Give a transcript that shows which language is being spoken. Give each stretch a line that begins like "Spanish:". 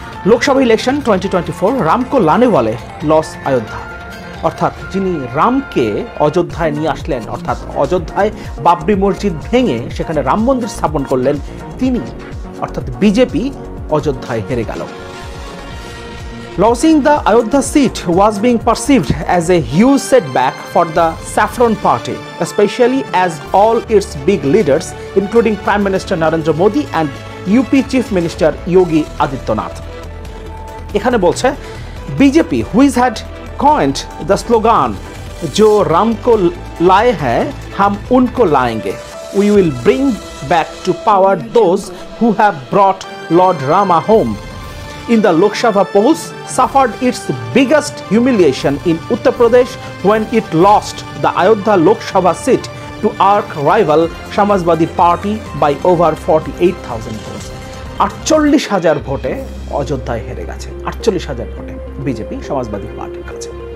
Hindi: Lok Sabha election 2024, Ramco লানে ওয়ালে loss Ayodhya.
Bangla: অর্থাৎ যিনি রামকে অযোধ্যায় নিয়ে আসলেন, অর্থাৎ অযোধ্যায় বাবরি মসজিদ ভেঙে সেখানে রাম মন্দির স্থাপন করলেন, তিনি অর্থাৎ বিজেপি অযোধ্যায় হেরে গেল।
English: Losing the Ayodhya seat was being perceived as a huge setback for the Saffron Party, especially as all its big leaders, including Prime Minister Narendra Modi and UP Chief Minister Yogi Adityanath.
Bangla: এখানে বলছে
English: BJP, which had coined the slogan
Hindi: "Jo Ram ko laye hai, hum unko layenge,"
English: we will bring back to power those who have brought Lord Rama home, in the Lok Sabha polls suffered its biggest humiliation in Uttar Pradesh when it lost the Ayodhya Lok Sabha seat to arch rival Samajwadi Party by over 48,000 votes.
Bangla: 48,000 ভোটে অযোধ্যায় হেরে গেছে, 48,000 ভোটে BJP Samajwadi পার্টির কাছে।